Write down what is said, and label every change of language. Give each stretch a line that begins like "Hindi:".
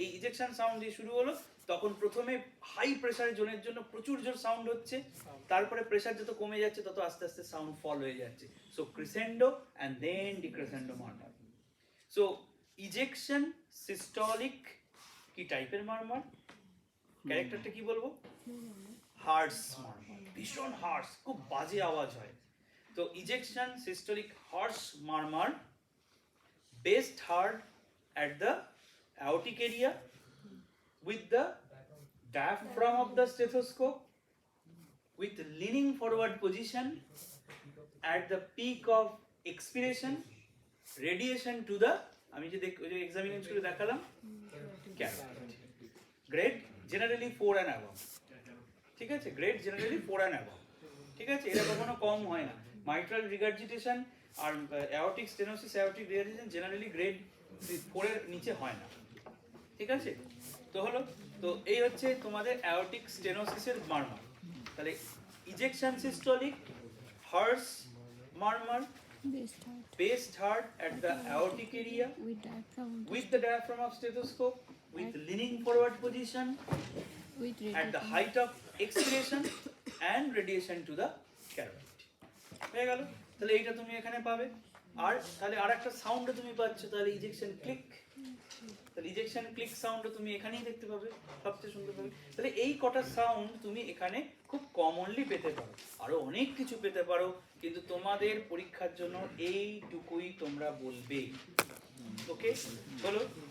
Bangla: এই ejection sound দিয়ে শুরু হলো, তখন প্রথমে হাই প্রেসারের জোনের জন্য প্রচুর জোর সাউন্ড হচ্ছে, তারপরে প্রেসার যত কমে যাচ্ছে তত আস্তে আস্তে সাউন্ড ফল হয়ে যাচ্ছে।
English: So crescendo and then decrescendo murmur.
Bangla: So ejection systolic কি টাইপের মারমার? ক্যারেক্টারটা কি বলবো? হার্স মারমার, ভীষণ হার্স, খুব বাজে আওয়াজ হয়।
English: তো ejection systolic harsh murmur, best heard at the aortic area with the diaphragm of the stethoscope with leaning forward position at the peak of expiration, radiation to the,
Bangla: আমি যে এক্সামিনেশন করে দেখালাম,
English: carotid. Grade generally 4 and above.
Bangla: ঠিক আছে,
English: Grade generally 4 and above.
Bangla: ঠিক আছে, এটা কখনো কম হয় না। মাইট্রাল রিগার্জিটেশন আর aortic stenosis, aortic regurgitation generally grade 4 এর নিচে হয় না। ঠিক আছে, তো হলো, তো এই হচ্ছে তোমাদের অ্যাওর্টিক স্টেনোসিসের মারমার। তাহলে ejection systolic, hertz মারমার,
English: Best heart based heart at the aortic area with diaphragm with the diaphragm of stethoscope, with leaning forward position with at the height of expiration and radiation to the carotid.
Bangla: হয়ে গেল, তাহলে এইটা তুমি এখানে পাবে। আর তাহলে আরেকটা সাউন্ডও তুমি পাচ্ছ, তাহলে ইজেকশন ক্লিক, তাহলে ইজেকশন ক্লিক সাউন্ডও তুমি এখানেই দেখতে পাবে, সবচেয়ে সুন্দর পাবে। তাহলে এই কটা সাউন্ড তুমি এখানে খুব কমনলি পেতে পারো, আরো অনেক কিছু পেতে পারো, কিন্তু তোমাদের পরীক্ষার জন্য এইটুকুই তোমরা বলবে। ওকে, চলো।